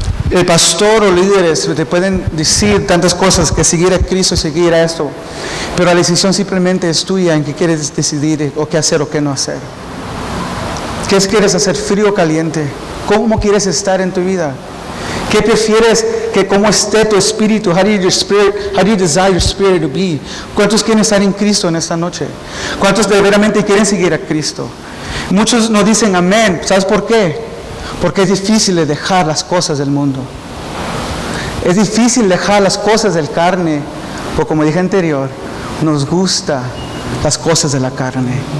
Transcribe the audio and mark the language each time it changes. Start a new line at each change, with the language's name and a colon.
Spanish: El pastor o líderes te pueden decir tantas cosas, que seguir a Cristo, seguir a esto, pero la decisión simplemente es tuya en qué quieres decidir o qué hacer o qué no hacer. ¿Qué quieres hacer? ¿Frío o caliente? ¿Cómo quieres estar en tu vida? ¿Qué prefieres que cómo esté tu espíritu?
English: How do you desire your spirit to be?
Spanish: ¿Cuántos quieren estar en Cristo en esta noche? ¿Cuántos verdaderamente quieren seguir a Cristo? Muchos no dicen amén. ¿Sabes por qué? Porque es difícil de dejar las cosas del mundo. Es difícil dejar las cosas del carne. Porque como dije anterior, nos gusta las cosas de la carne.